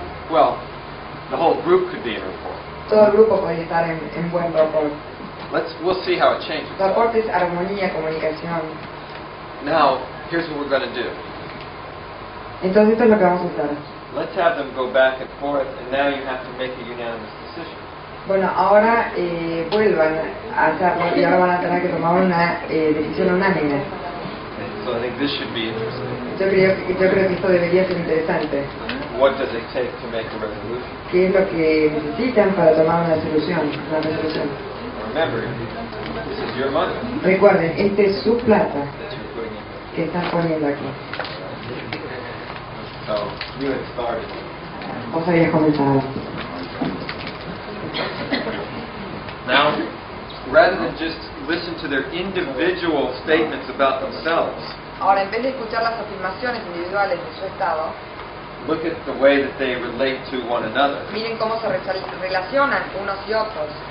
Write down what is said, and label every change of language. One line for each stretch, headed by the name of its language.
English: Well, the whole group could be in rapport.
Spanish: Todo el grupo puede estar en buen rapport.
English: We'll see how it changes.
Spanish: Rapport es armonía, comunicación.
English: Now, here's what we're going to do.
Spanish: Entonces esto es lo que vamos a hacer.
English: Let's have them go back and forth, and now you have to make a unanimous decision.
Spanish: Bueno, ahora vuelvan a hacerlo y ahora van a tener que tomar una decisión unánime.
English: So I think this should be interesting.
Spanish: Yo creo que esto debería ser interesante.
English: What does it take to make a resolution?
Spanish: ¿Qué es lo que necesitan para tomar una resolución?
English: Remember, this is your money
Spanish: Recuerden, esta es su plata
English: that you're putting in.
Spanish: que están poniendo aquí.
English: So you had started.
Spanish: Vos habías comenzado.
English: Now, rather than just listen to their individual statements about themselves,
Spanish: Ahora, en vez de escuchar las afirmaciones individuales de su estado,
English: look at the way that they relate to one another.
Spanish: miren cómo se relacionan unos y otros.